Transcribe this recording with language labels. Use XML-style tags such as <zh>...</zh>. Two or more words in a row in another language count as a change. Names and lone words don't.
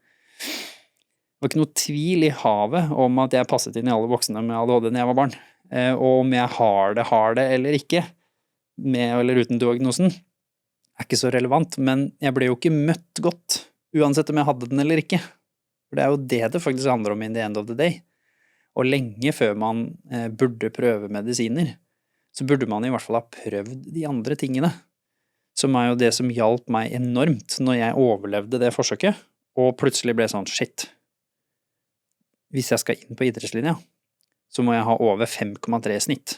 <no>Det var ikke noe tvil i havet om at jeg passet inn i alle voksne med ADHD når jeg var barn. Og om jeg har det eller ikke, med eller uten diagnosen, er ikke så relevant, men jeg ble jo ikke møtt godt, uansett om jeg hadde den eller ikke. For det er jo det faktisk handler om</no> <en>in the end of the day.</en> <no>Og lenge før man burde prøve medisiner, så burde man i hvert fall ha prøvd de andre tingene, som er jo det som hjalp meg enormt når jeg overlevde det forsøket, og plutselig ble sånn, shit, hvis jeg skal inn på idrettslinja, så må jeg ha over 5,3 snitt.</no>